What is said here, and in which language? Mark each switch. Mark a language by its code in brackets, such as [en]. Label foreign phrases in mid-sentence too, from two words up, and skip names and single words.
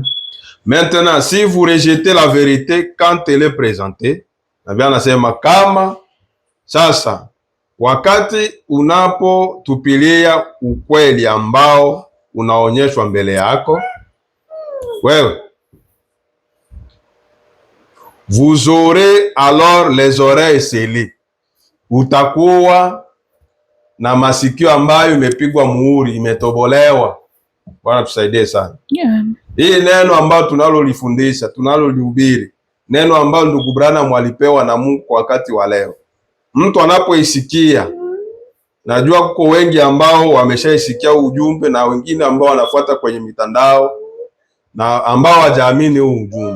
[fr] Maintenant, si vous rejetez la vérité quand elle est présentée, [sw] Nabii anasema kama sasa wakati unapotupilia ukweli ambao unaonyeshwa mbele yako wewe, [fr] vous aurez alors les oreilles scellées, [sw] utakuwa na masikio ambayo imepigwa muhuri, imetobolewa. Bwana tusaidie sana. Yeah. Hii neno ambalo tunalolifundisha, tunalolihubiri, neno ambalo ndugu Branham alipewa na Mungu kwa wakati wa leo. Mtu anapoisikia, najua kuko wengi ambao wameshaisikia ujumbe na wengine ambao wanafuata kwenye mitandao na ambao hawajaamini huu ujumbe.